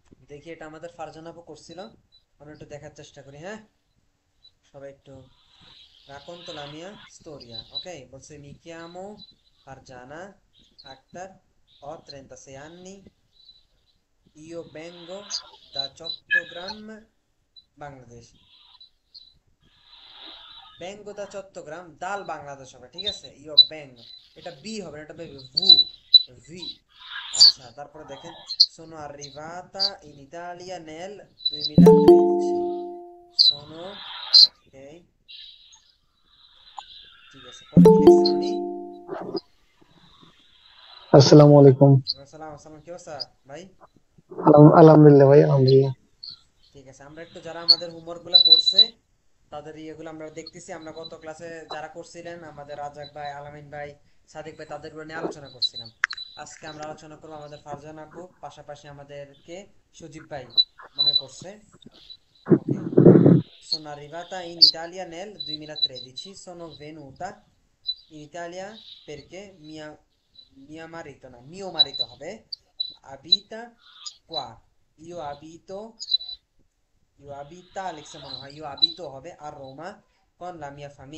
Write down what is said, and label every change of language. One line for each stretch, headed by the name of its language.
Bangla: দেখি এটা আমাদের ফারজানা আপু করছিল, আমরা একটু দেখার চেষ্টা করি। হ্যাঁ, সবাই একটু
Italian: racconto la mia storia,
Bangla: ok?
Italian: Bolse mi chiamo Farjana Akhtar, ho 36 anni, io vengo da Cottogram, Bangladesh. Vengo da Cottogram, dal Bangladesh
Bangla: হবে, ঠিক আছে?
Italian: io vengo,
Bangla: এটা বি হবে না, এটা হবে ভু, ভি। আচ্ছা, তারপরে দেখেন,
Italian: sono arrivata in Italia nel 2013, sono, ok,
Bangla: ঠিক আছে। পরে কি লিখছেন উনি? আসসালামু আলাইকুম। সালাম আসসালাম, কি অবস্থা ভাই? আলহামদুলিল্লাহ ভাই, আলহামদুলিল্লাহ। ঠিক আছে, আমরা একটু যারা আমাদের হোমওয়ার্ক গুলা করছে তাদের ইয়েগুলো আমরা দেখতেছি। আমরা গত ক্লাসে যারা করছিলেন, আমাদের রাজাক ভাই, আলামিন ভাই, সাদিক ভাই, তাদের উপর নিয়ে আলোচনা করছিলাম। আজকে আমরা আলোচনা করবো আমাদের ফারজানা আপু, পাশাপাশি আমাদেরকে সজীব ভাই মনে করছে।
Italian: ওকে, sono arrivata in Italia nel 2013, sono venuta in Italia perché mio marito হবে abita qua, io abito, io abita
Bangla: লিখছে মনে হয়,
Italian: io abito হবে a Roma con la mia